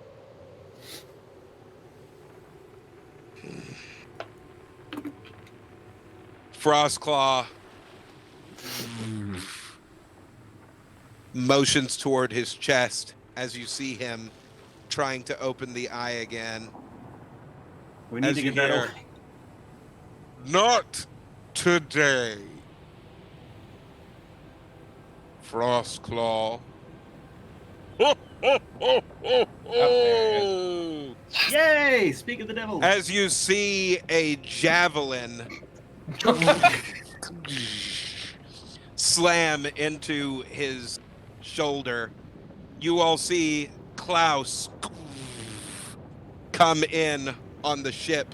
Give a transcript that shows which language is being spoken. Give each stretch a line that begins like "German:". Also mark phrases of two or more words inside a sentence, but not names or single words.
English: Frostclaw motions toward his chest as you see him trying to open the eye again. We need As to you get that hear, open. Not today, Frostclaw. Ho, ho, ho, ho, ho. Yay! Speak of the devil. As you see a javelin slam into his shoulder, you all see Klaus come in on the ship.